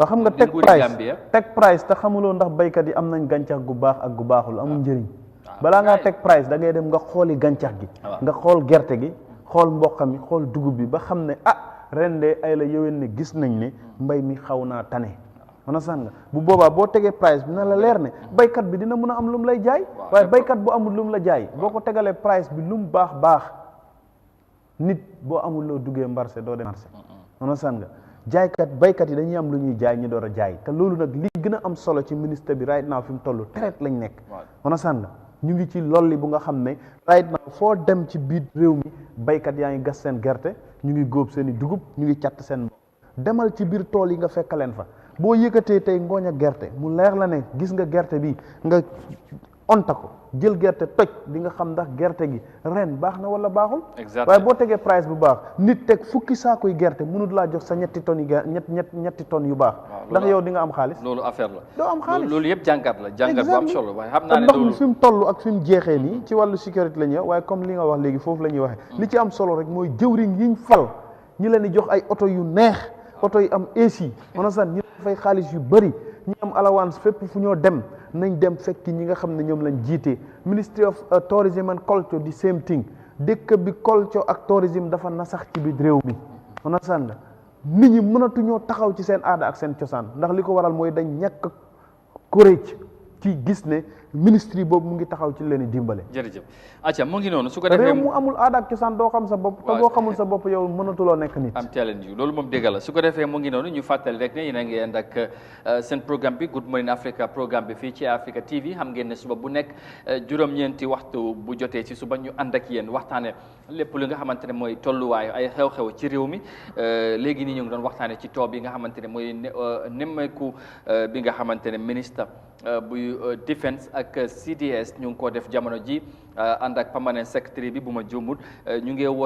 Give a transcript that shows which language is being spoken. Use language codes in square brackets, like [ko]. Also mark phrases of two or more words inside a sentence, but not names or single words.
[wo] xam nga teg price te xamuloo ndax baykat yi am nañ gàncax gu baax ak gu baaxul amul njëriñ balaa ngaa teg price da ngay dem nga xooli gàncax gi nga xool gerte gi xool mboq mi xool dugub bi ba xam ne ren de ay la yëwén ne gis nañ ne mbay mi xaw naa tane mana sàn nga bu boobaa boo tegee price bi na la leer ne baykat bi dina mën a am lu mu lay jaay waaye baykat bu amul lu mu la jaay boo ko tegalee price bi lu mu baax nit boo amul loo duggee marché doo dem marché mana sàn nga jaaykat baykat yi dañuy am lu ñuy jaay ñu door a jaay te loolu nag li gën a am solo ci ministre bi right now fi mu toll traite lañ nekk mana sàn nga ñu ngi ci lolli bu nga xam ne [en] right now [wo] foo dem ci biir réew mi baykat yaa ngi gas seen gerte ñu ngi góob seen i dugub ñu ngi catt seen demal ci biir tool yi nga fekk leen fa boo yëkkatee tey ngooñ a gerte mu leer la ne gis nga gerte bi nga onta ko jël gerte toj di nga xam ndax gerte gi ren baax na wala baaxul waaye boo tegee price bu baax nit teg fukki saakuy gerte mënut laa jox sa ñetti tonnes yi ñetti tonnes yu baax ndax yow di nga am xaalis loolu affaire la doo am xaalis loolu yëpp jàngat bu am solo waaye xam naa ne ndox mi fi mu toll ak fi mu jeexee nii ci wàllu sécurité la ñuy wax waaye comme li nga wax léegi foofu la ñuy waxee li ci am solo rek mooy jëwriñ yiñ fal ñi leen di jox ay oto yu neex oto yi am AC mana san ñi fay xaalis yu bëri ñi am allowance fépp fu ñoo dem nañ dem fekki ñi nga xam ne ñoom lañ jiite Ministry of Tourism and Culture di [en] same thing [wo] dëkk bi culture ak tourisme dafa nasax ci biir réew mi mana san nga nit ñi mënatuñoo taxaw ci seen aada ak seen cosaan ndax li ko waral mooy dañ ñàkk courage ci gis ne ministry boobu mu ngi taxaw ci leen di dimbale. jërëjëf acca mu ngi noonu su ko defee réew mu amul aada ak cosaan doo xam sa bopp te boo xamul sa bopp yow mënatuloo nekk nit. [en] am telling you [wo] loolu moom dégg la su ko defee mu ngi noonu ñu fàttali rek ne yéen a ngi ànd ak seen programme bi Good Morning Africa programme bi fii ci Africa TV xam ngeen ne suba bu nekk juróom-ñeenti waxtu bu jotee ci suba ñu ànd ak yéen waxtaane lépp li nga xamante ne mooy tolluwaay ay xew-xew ci réew mi léegi nii ñu ngi doon waxtaane ci too bi nga xamante ne mooy nemmeeku bi nga xamante ne ministre buy defense ak CDS ñu ngi ko def jamono ji ànd ak [en] permanent secretary [wo] bi bu ma juumut ñu ngi war